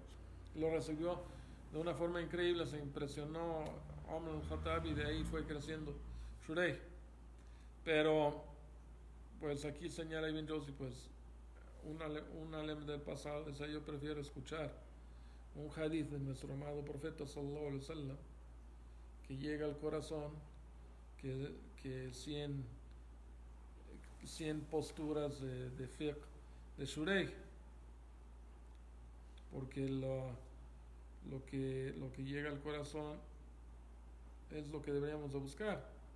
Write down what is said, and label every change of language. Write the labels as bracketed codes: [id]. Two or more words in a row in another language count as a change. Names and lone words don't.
[es] Lo resolvió de una forma increíble, se impresionó Omar al-Khattab y de ahí fue creciendo Shurey. Pero, pues aquí señala Ibn Jauzi, pues, un alem del pasado, es yo prefiero escuchar un hadith de nuestro amado profeta [ar] صلى الله عليه وسلم [es] que llega al corazón que 100 posturas de fiqh de Shurey, porque lo que llega al corazón es lo que deberíamos de buscar.